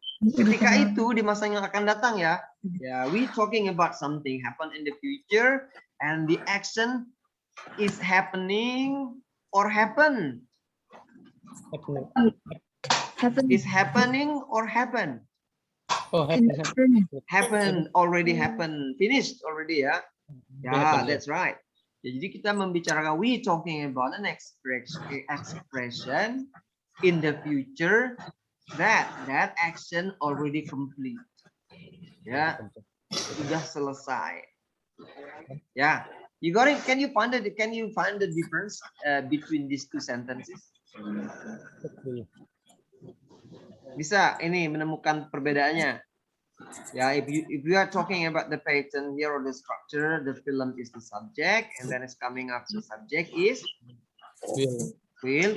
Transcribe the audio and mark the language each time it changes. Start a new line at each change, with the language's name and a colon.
Indonesian: Ketika itu di masa yang akan datang ya.
English: Ya, we talking about something happen in the future and the action is happening or happen. Is happening or happen. Oh, Happen, already happen, finished already ya. Ya, that's right.
Indonesian: Jadi kita membicarakan
English: we talking about an expression in the future that action already complete.
Indonesian: Ya, sudah selesai. Ya,
English: you got it. Can you find the difference between these two sentences?
Indonesian: Bisa ini menemukan perbedaannya.
English: Yeah, if you are talking about the pattern here or the structure, the film is the subject, and then it's coming after subject is will.